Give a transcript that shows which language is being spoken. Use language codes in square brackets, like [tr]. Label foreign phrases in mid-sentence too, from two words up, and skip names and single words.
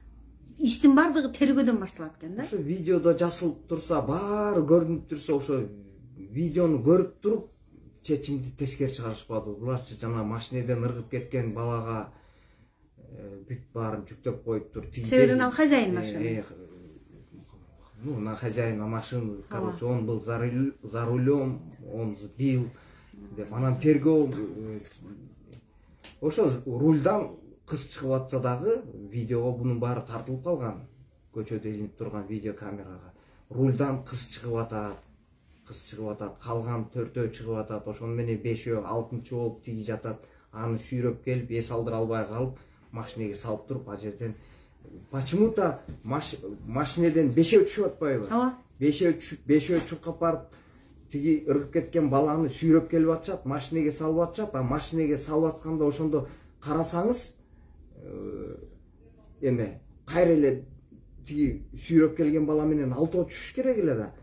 [ky] Иштин баардыгы тергөөдөн башталат экен да. Ошо видеодо жасылып турса, баары көрүнүп турса, ошо видеону көрүп туруп чечимди тескери чыгарышпады. Буларчы жана машинеден ыргып кеткен балага бүт баарын жүктөп коюптур. Себебин ал [ru] хозяин машины. На хозяина машины, короче, он был за рулем, он сбил. [ky] Анан тергөө ошо рульдан кыз чыгып атса дагы видеого бунун баары тартылып калган. Көчөдө илинип турган видео камерага. Рульдан кыз чыгып атат, калган 4-өө чыгып атат. Ошону менен 5-өө, 6-чы болуп тиги жатат. Аны сүйрөп келип, эс алдыра албай калып, машинеге салып туруп, ал жерден почему-то машинеден 5-өө түшүп атпайбы? Ооба. 5-өө чуркап барып, тиги ыргып кеткен баланы сүйрөп келип атышат, машинеге салып атышат. А машинеге салып атканда ошондо карасаңыз, кайра эле тиги сүйрөп келген бала менен алтоо түшүш керек эле да.